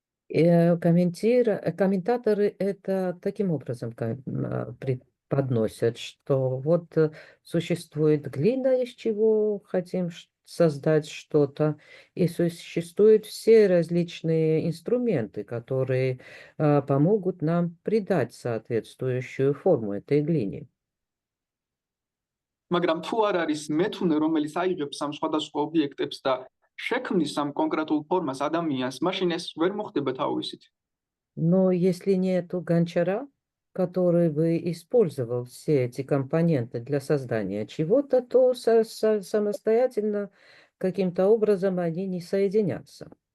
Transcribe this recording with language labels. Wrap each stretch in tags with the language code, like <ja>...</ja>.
<ru>Комментаторы это таким образом преподносят, что вот существует глина, из чего хотим создать что-то, и существуют все различные инструменты, которые помогут нам придать соответствующую форму этой глине.</ru> <ka>მაგრამ თუ არ არის მეთუნე, რომელიც აიღებს ამ სხვადასხვა ობიექტებს და შექმნის ამ კონკრეტულ ფორმას ადამიანს, მაშინ ეს ვერ მოხდება თავისით.</ka> <ru>Но если нету гончара, который бы использовал все эти компоненты для создания чего-то, то самостоятельно каким-то образом они не соединятся.</ru>